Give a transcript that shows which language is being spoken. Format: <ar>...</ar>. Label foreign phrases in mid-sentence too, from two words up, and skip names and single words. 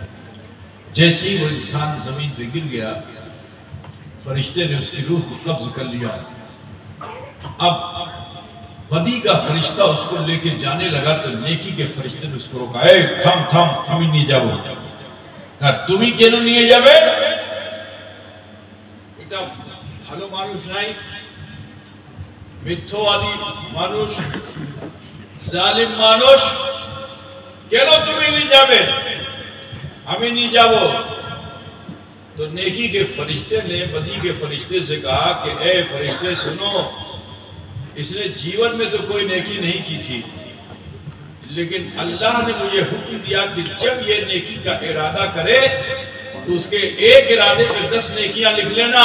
<ur>جیسے ہی وہ انسان زمین پہ گر گیا، فرشتے نے اس کی روح کو قبض کر لیا۔ اب بدی کا فرشتہ اس کو لے کے جانے لگا تو نیکی کے فرشتے نے اس کو روکا، اے تھم تھم ہمیں نہیں جاؤ۔ کہا تمہیں کیوں نہیں جاوے؟ بیٹا</ur> <bn>ভালো মানুষ</bn> <ur>نہیں،</ur> <bn>মিথ্যো আদি মানুষ, জালিম মানুষ, কেন তুমি নিয়ে যাবে?</bn> <ur>ہمیں نہیں جاؤ. تو نیکی کے فرشتے نے بدی کے فرشتے سے کہا کہ اے فرشتے سنو, اس نے جیون میں تو کوئی نیکی نہیں کی تھی, لیکن اللہ نے مجھے حکم دیا کہ جب یہ نیکی کا ارادہ کرے تو اس کے ایک ارادے پہ 10 نیکیاں لکھ لینا.</ur>